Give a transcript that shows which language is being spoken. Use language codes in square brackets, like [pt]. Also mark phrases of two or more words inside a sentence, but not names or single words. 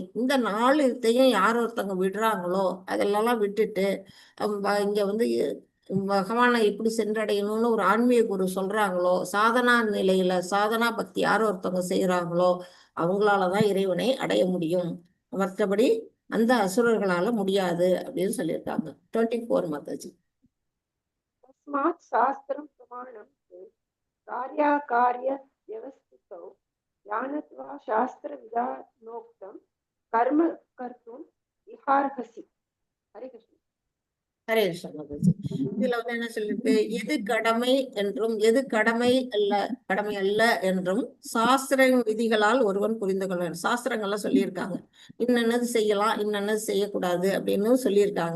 [ta] இந்த 4 இதையும் யார் ஒருத்தவங்க விடுறாங்களோ அதெல்லாம் விட்டுட்டு இங்க வந்து பகவானை எப்படி சென்றடையணும்னு ஒரு ஆன்மீக குரு சொல்றாங்களோ, சாதனா நிலையில சாதனா பக்தி யார் ஒருத்தவங்க செய்யறாங்களோ அவங்களாலதான் இறைவனை அடைய முடியும். மற்றபடி அந்த அசுரர்களால முடியாது அப்படின்னு சொல்லியிருக்காங்க. 24 மாதாஜி. [sa] तस्मात् शास्त्रं प्रमाणं ते कार्याकार्य व्यवस्थितौ ज्ञानत्वा शास्त्रविधानोक्तं कर्म कर्तुम् इहार्हसि. हरे कृष्ण. हरे कृष्ण [ta] மாதாஜி. இதுல வந்து என்ன சொல்லிருக்கு? எது கடமை என்றும் எது கடமை அல்ல என்றும் சாஸ்திர விதிகளால் ஒருவன் புரிந்து கொள்ள வேண்டும். சாஸ்திரங்கள்லாம் சொல்லியிருக்காங்க, இன்னென்னது செய்யலாம், இன்னென்னது செய்யக்கூடாது அப்படின்னு சொல்லியிருக்காங்க.